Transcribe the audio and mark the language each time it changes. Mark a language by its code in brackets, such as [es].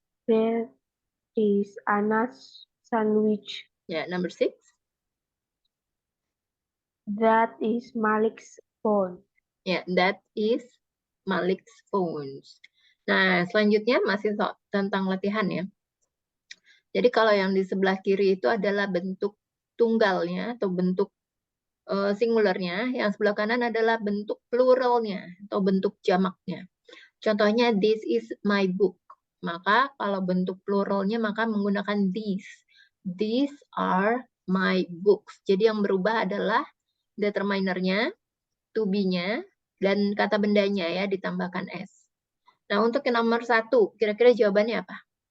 [en] there is Anna's sandwich. Yeah, number 6. That is Malik's phone. Yeah, that is Malik's phones. [id] Nah, selanjutnya masih tentang latihan ya. Jadi kalau yang di sebelah kiri itu adalah bentuk tunggalnya atau bentuk singularnya, yang sebelah kanan adalah bentuk pluralnya atau bentuk jamaknya. Contohnya, [en] this is my book. [id] Maka kalau bentuk pluralnya maka menggunakan these. [en] These are my books. [id] Jadi yang berubah adalah determinernya, to be-nya, dan kata bendanya ya ditambahkan s. Nah, untuk yang nomor 1, kira-kira jawabannya apa?